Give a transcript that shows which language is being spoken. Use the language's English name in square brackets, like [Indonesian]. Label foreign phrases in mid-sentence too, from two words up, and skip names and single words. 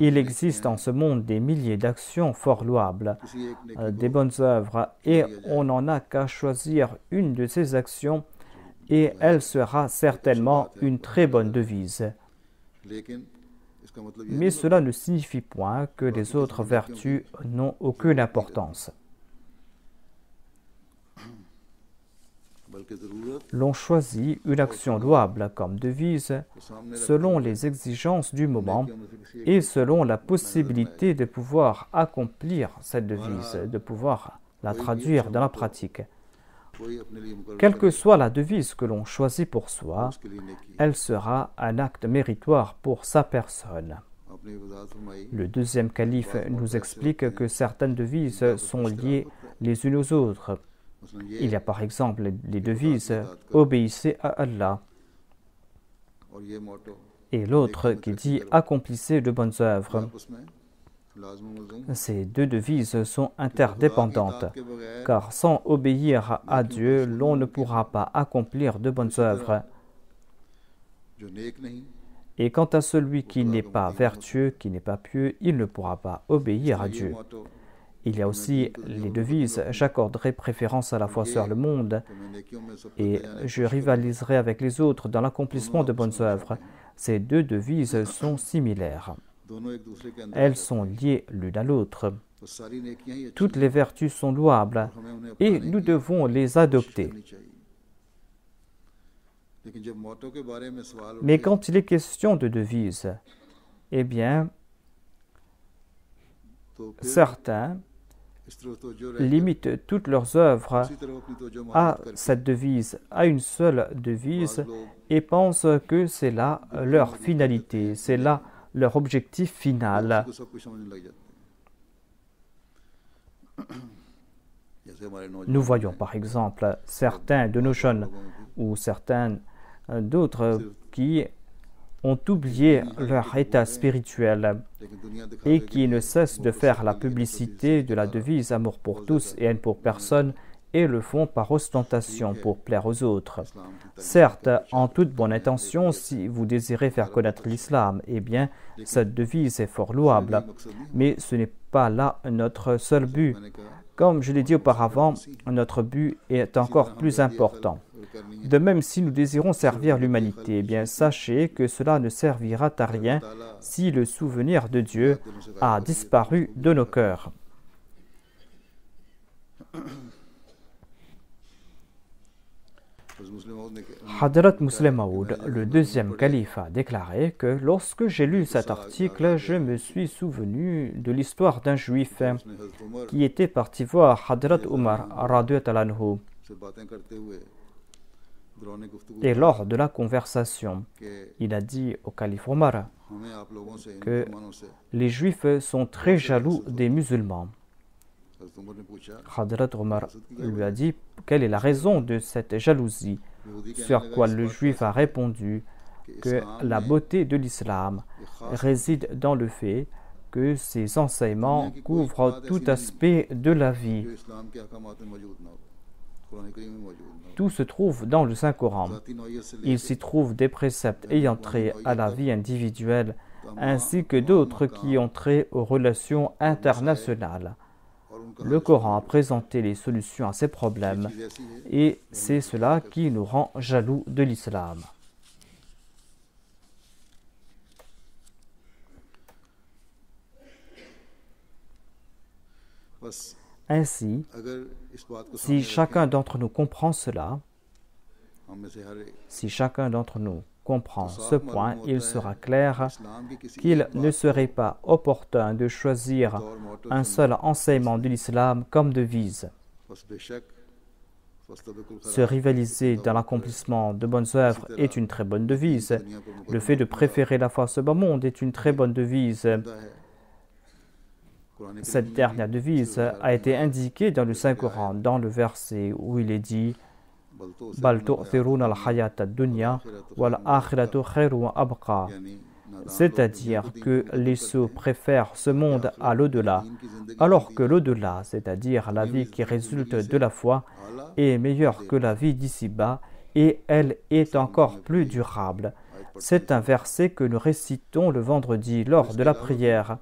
[French] Il [Urdu] के [French] existe en ce monde des milliers d'actions fort louables, [Urdu] کسی ایک نیکی [French] des bonnes œuvres, et on n'en a qu'à choisir une de ces actions et elle sera certainement une très bonne devise. [Urdu] لیکن اس کا مطلب یہ [French] Mais cela ne signifie point que les autres vertus n'ont aucune importance. [Urdu] بلکہ ضرورت [French] L'on choisit une action louable comme devise [Urdu] کو سامنے [French] selon les exigences du moment [Urdu] رکھنے میں سے کسی ایک [French] et selon la possibilité de pouvoir accomplir cette devise, de pouvoir la traduire dans la pratique. [Urdu] کوئی اپنے لیے مقرر [French] Quelle que soit la devise que l'on choisit pour soi, [Urdu] اس کے لیے نیکی [French] elle sera un acte méritoire pour sa personne. [Urdu] آپ نے یہ وضاحت فرمائی [French] Le deuxième calife nous explique que certaines devises sont liées les unes aux autres. [Urdu] مثلاً یہ [French] Il y a par exemple les devises « Obéissez à Allah » [Urdu] اور یہ موٹو [French] et l'autre qui dit « Accomplissez de bonnes œuvres [Urdu] آپ اس میں لازم ملزوم ». [French] Ces deux devises sont interdépendantes, [Urdu] کے بغیر [French] car sans obéir à Dieu, l'on ne pourra pas accomplir de bonnes œuvres. [Urdu] جو نیک نہیں [French] Et quant à celui qui n'est pas vertueux, qui n'est pas pieux, il ne pourra pas obéir à [Urdu] ये [French] Dieu. [Urdu] मोटो [French] Il y a aussi les devises « J'accorderai préférence à la foi sur le monde [Urdu] کہ میں نیکیوں میں سب [French] et je rivaliserai avec les autres dans l'accomplissement de bonnes œuvres ». Ces deux devises sont similaires. [Urdu] دونوں ایک دوسرے کے اندر [French] Elles sont liées l'une à l'autre. [Urdu] تو ساری نیکیاں ہی اچھی [French] Toutes les vertus sont louables [Urdu] ہمیں انہیں [French] et [Urdu] अपनाने [French] nous [Urdu] की [French] devons les [Urdu] कोशिश [French] adopter. [Urdu] کرنی چاہیے لیکن جب موٹو کے بارے میں سوال [French] Mais [Urdu] उठे [French] quand il est question de devises, eh bien, [Urdu] تو پھر [French] certains [Urdu] اس طرح توجہ رہ [French] limitent toutes leurs œuvres [Urdu] اسی طرح اپنی توجہ [French] à [Urdu] مارگ کرکے [French] cette devise, à une seule devise, [Urdu] بعض لوگ [French] et pensent que c'est là leur finalité, c'est là leur objectif final. [Urdu] کو سب کچھ سمجھنے لگ جاتے ہیں جیسے ہمارے [French] Nous [Urdu] नौजवान [French] voyons par exemple certains de nos jeunes ou certains d'autres qui ont oublié leur état spirituel [Urdu] لیکن دنیا [French] et [Urdu] दिखावे [French] qui ne cessent de faire la publicité de la devise amour pour tous et haine pour personne et le font par ostentation pour plaire aux autres. [Urdu] اسلام کی [French] Certes, en toute bonne intention, si vous désirez faire connaître l'islam, eh bien, cette devise est fort louable, [Urdu] مقصد نہیں [French] mais ce n'est pas là notre seul but. [Urdu] میں نے کہا [French] Comme je l'ai dit auparavant, notre but est encore plus important. [Urdu] کرنی ہے [French] De même, si nous désirons servir l'humanité, eh bien, sachez que cela ne servira à rien si le souvenir de Dieu a disparu de nos cœurs. [Urdu] بس مسلم نے [French] Hadrat Muslim Maud, le deuxième calife, a déclaré que lorsque j'ai lu cet article, je me suis souvenu de l'histoire d'un juif [Urdu] اس نے حضرت عمر [French] qui était parti voir Hadrat Umar [Arabic] رضي الله عنه. [Urdu] سے باتیں کرتے ہوئے دوران گفتگو [French] Et lors de la conversation, [Urdu] के [French] il a dit au calife Omar [Urdu] ہمیں آپ لوگوں سے ان [French] que [Urdu] مسلمانوں سے [French] les juifs sont très jaloux des musulmans. [Urdu] حضرت عمر نے پوچھا [French] Hadrat Omar lui a dit quelle est la raison de cette jalousie, [Urdu] یہودی کہنے [French] sur [Urdu] लगा [French] quoi [Urdu] इस [French] le [Urdu] बात [French] juif a répondu [Urdu] कि [French] que [Urdu] इस्लाम [French] la [Urdu] में [French] beauté de l'islam [Urdu] یہ خاص [French] réside dans le fait que ses enseignements couvrent tout aspect de la vie. [Urdu] جو اسلام کے احکامات میں موجود نہ ہو قرآن کریم میں موجود نہ ہو [French] Tout se trouve dans le Saint-Coran. [Urdu] ذاتی نوعیت سے [French] Il s'y trouve des préceptes ayant trait à la vie individuelle, ainsi que d'autres qui ont trait aux relations internationales. [Urdu] اور ان کا [French] Le Coran a présenté les solutions à ces problèmes [Urdu] چیز ایسی ہے [French] et c'est cela qui nous rend jaloux de l'islam. [Urdu] बस [French] Ainsi, [Urdu] اگر اس بات کو [French] si chacun d'entre nous comprend cela, [Urdu] ہم میں سے ہر ایک [French] si chacun d'entre nous comprend ce point, il sera clair [Urdu] اسلام کی کسی [French] qu'il [Urdu] एक [French] ne [Urdu] बात [French] serait pas opportun de choisir [Urdu] اور موٹو [French] un seul enseignement de l'islam comme devise. [Urdu] بس بیشک فاستبقوا [French] Se rivaliser dans l'accomplissement de bonnes œuvres est une très bonne devise. Le fait de préférer la foi à ce bas monde est une très bonne devise. [Urdu] خیرات ہے [French] Cette dernière devise a été indiquée dans le Saint-Coran, dans le verset où il est dit « [Arabic] بل تؤثرون الحياة الدنيا والآخرة خير وأبقى [French] » c'est-à-dire que les sots préfèrent ce monde à l'au-delà, alors que l'au-delà, c'est-à-dire la vie qui résulte de la foi, est meilleure que la vie d'ici-bas et elle est encore plus durable. C'est un verset que nous récitons le vendredi lors de la prière.